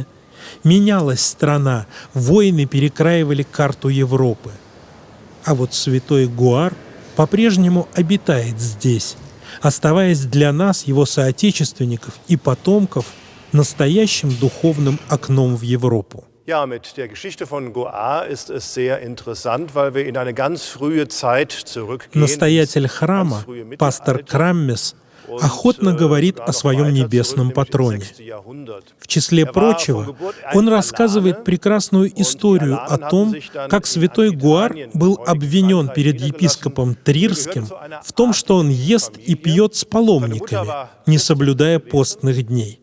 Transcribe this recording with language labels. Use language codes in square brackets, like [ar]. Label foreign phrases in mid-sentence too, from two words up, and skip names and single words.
[ru] Менялась страна, войны перекраивали карту Европы. А вот святой Гуар по-прежнему обитает здесь, оставаясь для нас, его соотечественников и потомков, настоящим духовным окном в Европу. [de] Ja, mit der Geschichte von Goar ist es sehr interessant, weil wir in eine ganz frühe Zeit zurückgehen. [ru] Настоятель храма, пастор Краммес, охотно говорит о своем небесном патроне. В числе прочего, он рассказывает прекрасную историю о том, как святой Гуар был обвинен перед епископом Трирским в том, что он ест и пьет с паломниками, не соблюдая постных дней.